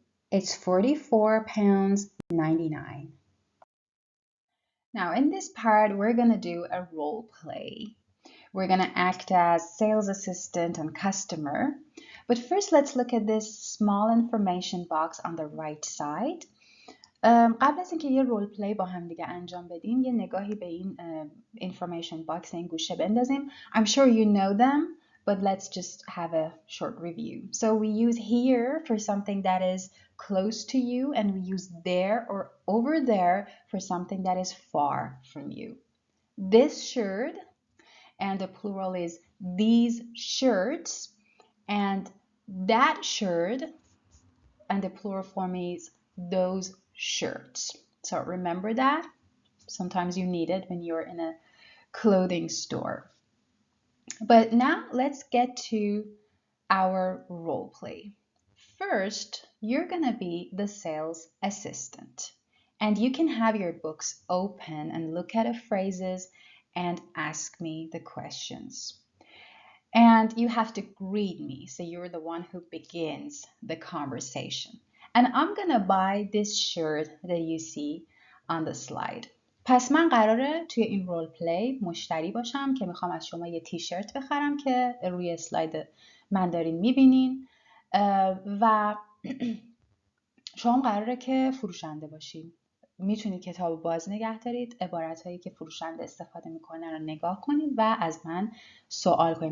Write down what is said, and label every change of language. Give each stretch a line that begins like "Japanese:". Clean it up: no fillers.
English: It's £44.99. Now in this part, we're going to do a role play. We're going to act as sales assistant and customer. But first, let's look at this small information box on the right side.
Persian: قبل از اینکه یه رول پلی با هم دیگه انجام بدیم یه نگاهی به این information box این گوشه بندازیم.
English: I'm sure you know them, but let's just have a short review. So we use here for something that is close to you, and we use there or over there for something that is far from you. This shirt, and the plural is these shirts, and that shirt, and the plural form is those shirts. So remember that. Sometimes you need it when you're in a clothing store. But now let's get to our role play. First, you're gonna be the sales assistant, and you can have your books open and look at the phrases and ask me the questions. And you have to greet me, so you're the one who begins the conversation. And I'm gonna buy this shirt that you see on the slide.
Persian: پس من قراره توی این رول پلی مشتری باشم که میخوام از شما یه تیشرت بخرم که روی اسلاید من دارین میبینین و شما قراره که فروشنده باشین. میتونید کتاب باز نگه دارید، عبارتهایی که فروشنده استفاده میکنه رو نگاه کنید و از من سوال کنید.